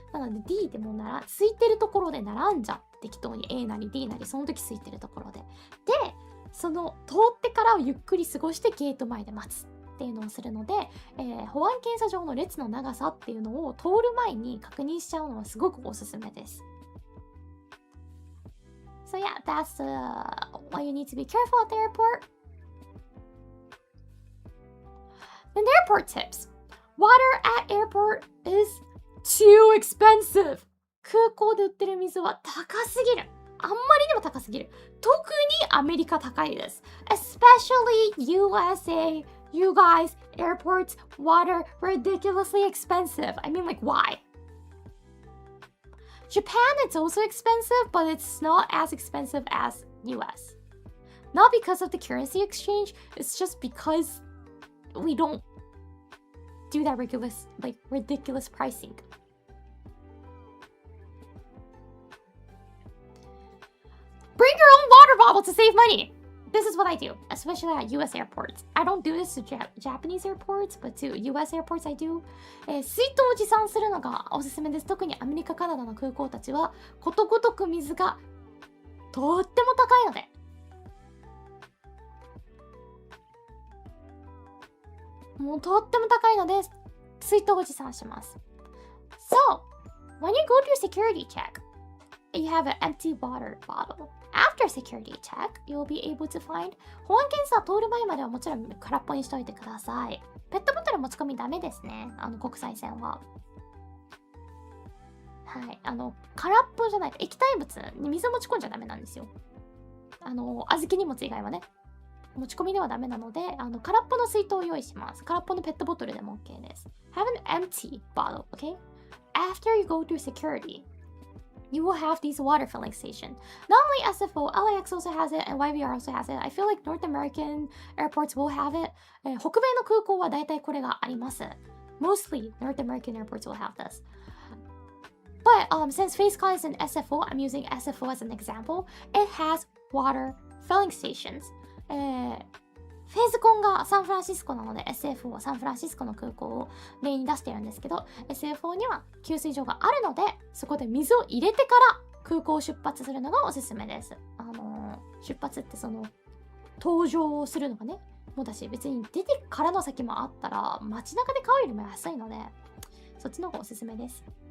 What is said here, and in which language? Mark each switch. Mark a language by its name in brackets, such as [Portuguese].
[Japanese] なので D でも空いてるところで並んじゃって適当に A なり D なりその時空いてるところでその通ってからをゆっくり過ごしてゲート前で待つっていうのをするので、保安検査場の列の長さっていうのを通る前に確認しちゃうのはすごくおすすめです。 [English] So yeah, that's why you need to be careful at the airport. Then airport tips. Water at airport is too expensive. [Japanese] 空港で売ってる水は高すぎる。あんまりにも高すぎる。特にアメリカ高いです。 [English] Especially USA. You guys, airports, water, ridiculously expensive. I mean, like, why? Japan, it's also expensive, but it's not as expensive as US. Not because of the currency exchange, it's just because we don't do that ridiculous pricing. Bring your own water bottle to save money. This is what I do, especially at US airports. I don't do this to Japanese airports, but to US airports I do. [Japanese] 水筒を持参するのがおすすめです。特にアメリカ、カナダの空港たちはことごとく水がとっても高いので。もうとっても高いので水筒を持参します。 [English] So, when you go to your security check, you have an empty water bottle. After security check, you'll be able to find [Japanese] 保安検査通る前まではもちろん空っぽにしといてください。ペットボトル持ち込みダメですね。国際線は。はい。空っぽじゃないと液体物に水持ち込んじゃダメなんですよ。預け荷物以外はね。持ち込みではダメなので、空っぽの水筒を用意します。空っぽのペットボトルでも OK です。 [English] Have an empty bottle, okay? After you go through security, you will have these water filling stations. Not only SFO, LAX also has it, and YVR also has it. I feel like North American airports will have it. [Japanese] 北米の空港は大体これがあります。 [English] Mostly North American airports will have this. But since FaceCon is an SFO, I'm using SFO as an example. It has water filling stations、 [Japanese] フェーズコンがサンフランシスコなので SFO はサンフランシスコの空港を例に出してるんですけど、 SFO には給水所があるので、そこで水を入れてから空港を出発するのがおすすめです。出発ってその搭乗するのがね、もうだし別に出てからの先もあったら街中で買うよりも安いので、そっちの方がおすすめです。